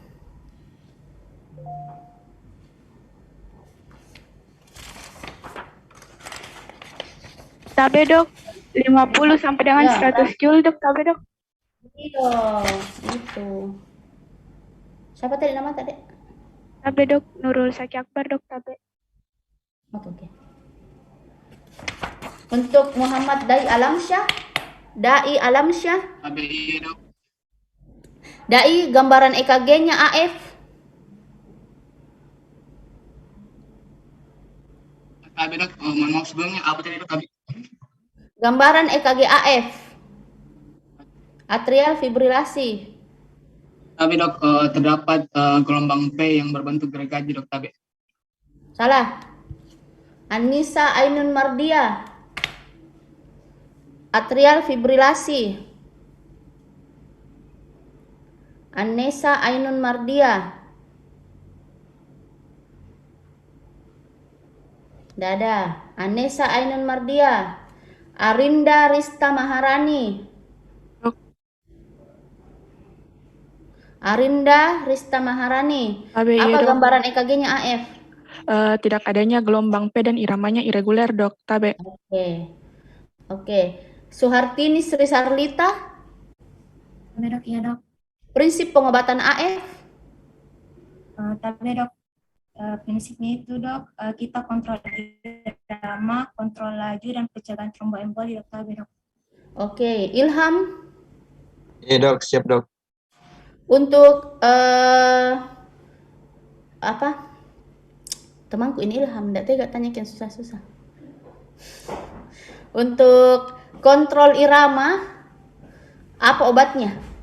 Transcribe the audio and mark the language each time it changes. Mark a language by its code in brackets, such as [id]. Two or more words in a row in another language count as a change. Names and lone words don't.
[id] Tabe dok, 50 sampai dengan 100 joule dok, tabe dok. Iya, itu. Siapa tadi nama tadi? Tabe dok, Nurul Saki Akbar dok, tabe. Oke. Untuk Muhammad Dai Alamsyah. Dai Alamsyah. Tabe iya dok. Dai gambaran EKG-nya AF. Tabe dok, mohon maaf sebelumnya apa tadi dok? Tabe. Gambaran EKG AF. Atrial fibrilasi. Tabe dok, terdapat gelombang P yang berbentuk gergaji dok. Tabe. Salah. Anissa Ainun Mardia. Atrial fibrilasi. Anissa Ainun Mardia. Tidak ada. Anissa Ainun Mardia. Arinda Rista Maharani. Arinda Rista Maharani. Tabe, Apa iya, dok. gambaran EKG-nya AF? Tidak adanya gelombang P dan iramanya irreguler dok, tabe. Oke. Suhartini Sri Sarlita. Tabe dok, iya dok. Prinsip pengobatan AF. Tabe dok, prinsipnya itu dok, kita kontrol irama, kontrol laju, dan pencegahan tromboemboli dok, tabe dok. Oke, Ilham. Iya dok, siap dok. Untuk apa? Temanku ini Ilham, enggak tega tanyakan susah-susah. Untuk kontrol irama, apa obatnya?